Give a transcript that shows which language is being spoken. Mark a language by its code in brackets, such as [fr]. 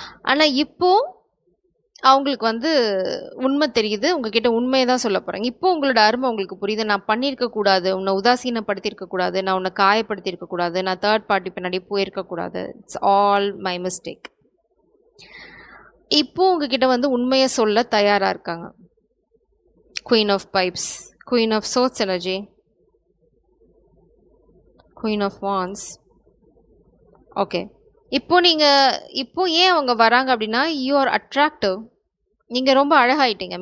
[ta] ஆனால் இப்போது அவங்களுக்கு வந்து உண்மை தெரியுது, உங்ககிட்ட உண்மையை தான் சொல்ல போகிறாங்க. இப்போ உங்களோட அருமை உங்களுக்கு புரியுது, நான் பண்ணியிருக்கக்கூடாது, உன்னை உதாசீனப்படுத்தியிருக்கக்கூடாது, நான் உன்னை காயப்படுத்தியிருக்கக்கூடாது, நான் தேர்ட் பார்ட்டி பின்னாடி போயிருக்கக்கூடாது, [en] It's all my mistake. [ta] இப்போ உங்ககிட்ட வந்து உண்மையை சொல்ல தயாராக இருக்காங்க. [en] Queen of Pipes, Queen of Swords energy, Queen of Wands. [ta] Okay, இப்போ ஏன் அவங்க வராங்க அப்படின்னா, [en] you are attractive, [ta] நீங்கள் ரொம்ப அழகாயிட்டீங்க.